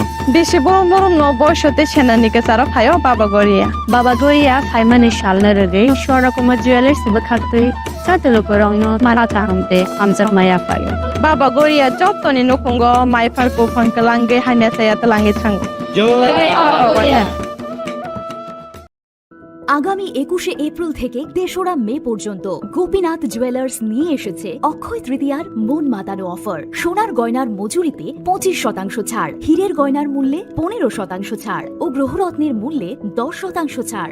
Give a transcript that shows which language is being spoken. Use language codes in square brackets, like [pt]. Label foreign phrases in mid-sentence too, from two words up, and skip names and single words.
[trp] बेसे बरम बरम न बयसते सेनानिके सारा फायो बाबा गरिया फाइमानि शालना रगे शोरा कुमा ज्वेलर्स बखाते साते लुकुरगनो माराता हमते हमजर माया फायो बाबा गरिया जतनि नखंगो माइफारको फंकलांगे हाइना सायात लाहे थांगो [bn] আগামী 21শে এপ্রিল থেকে 3রা মে পর্যন্ত গোপীনাথ জুয়েলার্স নিয়ে এসেছে অক্ষয় তৃতীয়ার মন মাতানো অফার। সোনার গয়নার মজুরিতে 25% ছাড়, হীরের গয়নার মূল্যে 15% ছাড় ও গ্রহরত্নের মূল্যে 10% ছাড়।